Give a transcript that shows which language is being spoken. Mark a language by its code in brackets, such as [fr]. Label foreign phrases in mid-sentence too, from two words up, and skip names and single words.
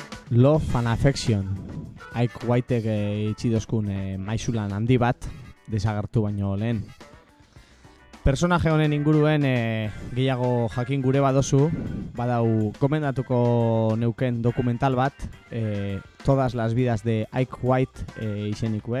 [eu] Love and Affection. Ike Whitek itxidozkun maisulan handi bat, desagertu baino lehen. Personaje honen inguruen gehiago jakin gure badozu, badau komendatuko neuken dokumental bat, Todas las vidas de Ike White izenikue.